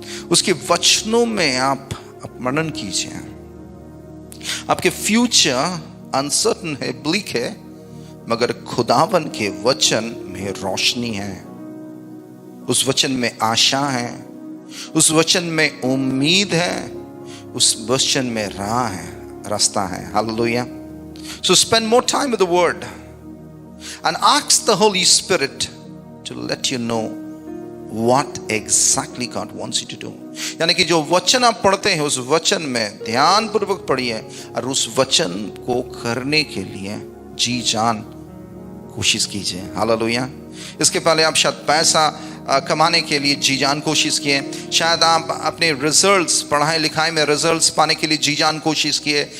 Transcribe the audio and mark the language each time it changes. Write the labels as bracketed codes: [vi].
[hi] उसके वचनों में आप मनन कीजिए. आपके फ्यूचर अनसर्टन है, ब्लीक है, मगर खुदावन के वचन में रोशनी है. उस वचन में आशा है, उस वचन में उम्मीद है, उस वचन में राह है, रास्ता है. Hallelujah. [en] So spend more time with the word and ask the Holy Spirit to let you know what exactly God wants you to do. [hi] यानी कि जो वचन आप पढ़ते हैं उस वचन में ध्यान पूर्वक पढ़िए और उस वचन को करने के लिए जी जान कोशिश कीजिए. हालेलुया. इसके पहले आप शायद पैसा कमाने के लिए जी जान कोशिश किए. शायद आप अपने रिजल्ट्स, पढ़ाई लिखाई में रिजल्ट्स पाने के लिए जी जान कोशिश किए.